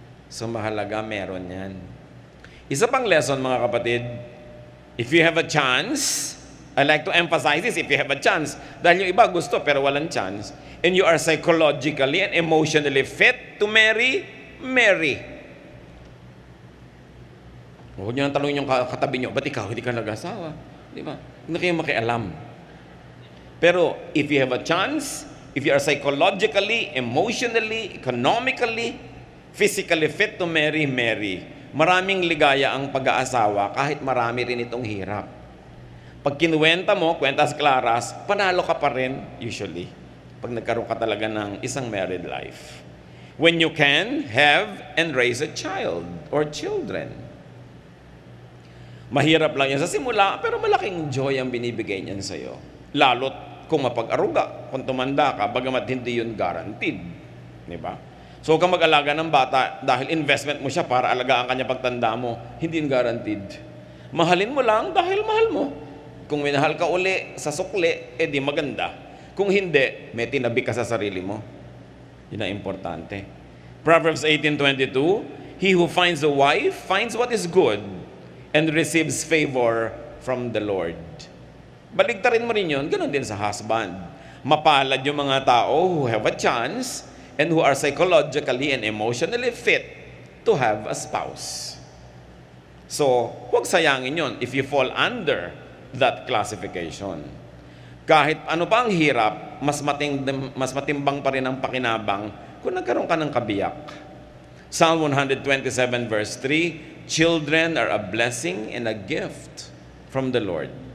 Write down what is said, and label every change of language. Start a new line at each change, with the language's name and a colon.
Filipino: So mahalaga meron yan. Isa pang
English: lesson
Filipino: mga kapatid,
English: if you have a chance, I like to emphasize this, if you have a chance,
Filipino: dahil yung iba gusto pero walang chance,
English: and you are psychologically and emotionally fit to marry, marry.
Filipino: Huwag nyo nang tanongin yung katabi nyo, ba't ikaw hindi ka nag-asawa? Di ba? Hindi kayo makialam. Pero
English: if you have a chance, if you are psychologically, emotionally, economically, physically fit to marry, marry.
Filipino: Maraming ligaya ang pag-aasawa kahit marami rin itong hirap. Pag kinuwenta mo, kwentas klaras, panalo ka pa rin usually. Pag nagkaroon ka talaga ng isang married life.
English: When you can have and raise a child or children.
Filipino: Mahirap lang yan sa simula, pero malaking joy ang binibigay niyan sa'yo. Lalo't kung mapag-aruga, kung tumanda ka, bagamat hindi yun guaranteed. Di ba? So huwag kang mag-alaga ng bata dahil investment mo siya para alagaan kanya pagtanda mo. Hindi guaranteed. Mahalin mo lang dahil mahal mo. Kung minahal ka uli sa sukli, di maganda. Kung hindi, may tinabi ka sa sarili mo. Yun ang importante.
English: Proverbs 18:22, he who finds a wife finds what is good and receives favor from the Lord.
Filipino: Baligtarin mo rin yun, ganun din sa husband. Mapalad yung mga tao
English: who have a chance and who are psychologically and emotionally fit to have a spouse. So,
Filipino: huwag sayangin yun
English: if you fall under that classification.
Filipino: Kahit ano pa ang hirap, mas matimbang pa rin ang pakinabang kung nagkaroon ka ng kabiyak.
English: Psalm 127 verse 3, children are a blessing and a gift from the Lord.